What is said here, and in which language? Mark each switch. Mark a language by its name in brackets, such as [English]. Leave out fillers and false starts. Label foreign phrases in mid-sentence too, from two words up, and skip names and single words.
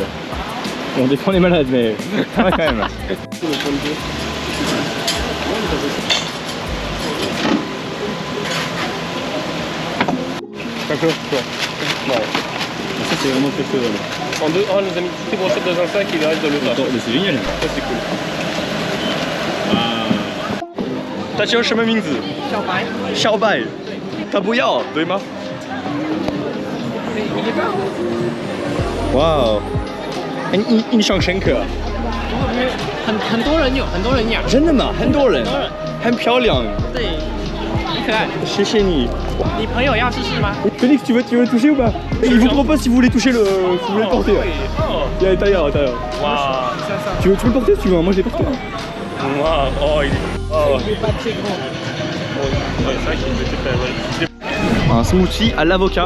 [French] On défend les malades, mais ouais, quand même. Ça c'est vraiment quelque chose. En deux, on nous a mis toutes les brochettes dans un sac et il reste dans le tas. Mais c'est génial. Ça c'est cool. [Chinese] Ah. 大家叫什么名字？小白。小白，他不要，对吗？哇哦，印象深刻。很多人有，很多人养。真的吗？很多人，很漂亮。对，很可爱。谢谢你。你朋友要试试吗 [French] Félix, tu veux le toucher ou pas? Il vous propose si vous voulez toucher le. Si vous voulez le porter. Il y a tailleur. Waouh. Tu veux le porter si tu veux? Moi je l'ai porté. Waouh. Oh, il est. Oh. Il est pas très grand. Ouais, c'est vrai qu'il était très Un smoothie à l'avocat.